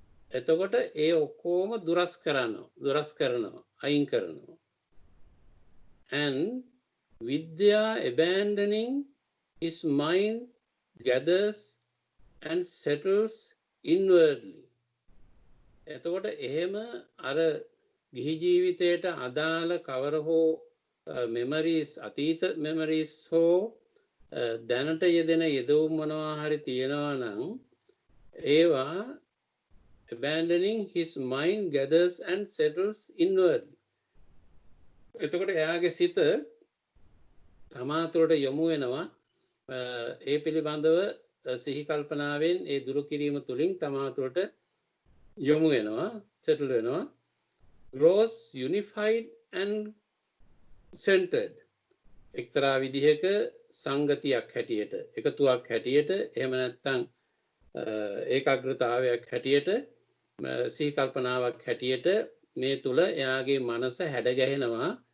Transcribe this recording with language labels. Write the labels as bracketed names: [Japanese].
[Sinhala] එතකොට ඒ ඔක්කොම දුරස් කරනවා අයින් කරනවා. [English] and with their abandoning his mind gathers and settles inwardly. [Sinhala] එතකොට එහෙම අර ගිහි ජීවිතයට අදාළ කවර හෝ මෙමරීස් අතීත මෙමරීස් හෝ දැනට යෙදෙන යෙදවුම් මොනවා හරි තියෙනවා නම් ඒවා [English] abandoning his mind gathers and settles inwardly. [Sinhala] එතකොට එයාගේ සිත තමා තුළට යොමු වෙනවා. ඒ පිළිබඳව සිහි කල්පනාවෙන් ඒ දුරු කිරීම තුළින් තමා තුළට යොමු වෙනවා settle වෙනවා. [English] grows unified and centered. [Sinhala] එක්තරා විදිහක සංගතියක් හැටියට එකතුවක් හැටියට එහෙම නැත්නම් ඒකාග්‍රතාවයක් හැටියට සිහි කල්පනාවක් හැටියට මේ තුල එයාගේ මනස හැඩ ගැහෙනවා.